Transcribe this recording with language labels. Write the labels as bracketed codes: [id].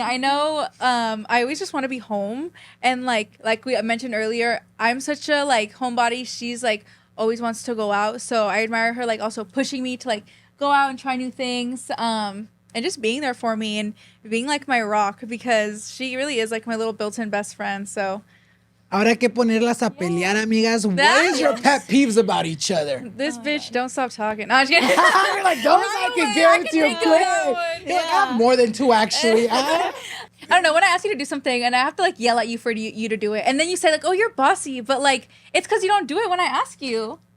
[en] I know I always just want to be home, and like we mentioned earlier, I'm such a like homebody. She's like always wants to go out. So I admire her like also pushing me to like go out and try new things. And just being there for me and being like my rock, because she really is like my little built-in best friend. So [es] Ahora hay que ponerlas a pelear, amigas. [en] What is your pet peeves about each other? this bitch don't stop talking. No, I'm just kidding. You're like, those I can guarantee you quick. You're like, I have more than 2 actually. I don't know, when I ask you to do something and I have to like yell at you for you to do it, and then you say like, oh, you're bossy, but like it's because you don't do it when I ask you.